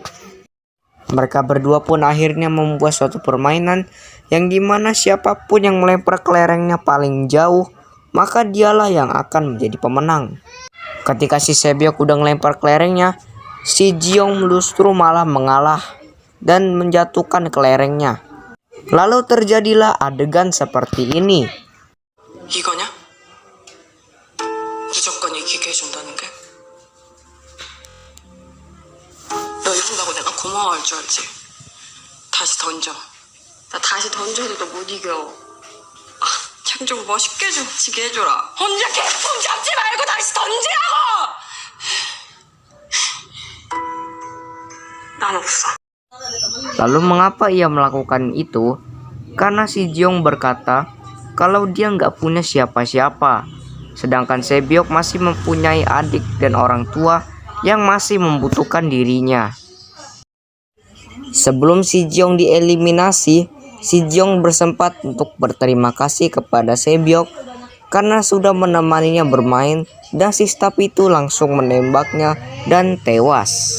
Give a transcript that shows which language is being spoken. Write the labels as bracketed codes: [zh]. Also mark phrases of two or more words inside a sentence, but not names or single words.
[id] Mereka berdua pun akhirnya membuat suatu permainan yang dimana siapapun yang melempar kelerengnya paling jauh, maka dialah yang akan menjadi pemenang. Ketika si Sebyok udah ngelempar kelerengnya, si Jiyoung justru malah mengalah dan menjatuhkan kelerengnya. Lalu terjadilah adegan seperti ini. [ko] 이거냐? 무조건 이기게 해준다는 게? 너 이런다고 내가 고마워할 줄 알지? 다시 던져. 나 다시 던져도 너 못 이겨. 참 좀 멋있게 좀 치게 해줘라. 혼자 개꿈 잡지 말고 다시 던지라고! 난 없어. [id] Lalu mengapa ia melakukan itu? Karena si Jiyoung berkata kalau dia nggak punya siapa-siapa. Sedangkan Sebyok masih mempunyai adik dan orang tua yang masih membutuhkan dirinya. Sebelum si Jiyoung dieliminasi, si Jiyoung bersempat untuk berterima kasih kepada Sebyok karena sudah menemaninya bermain dan si staff itu langsung menembaknya dan tewas.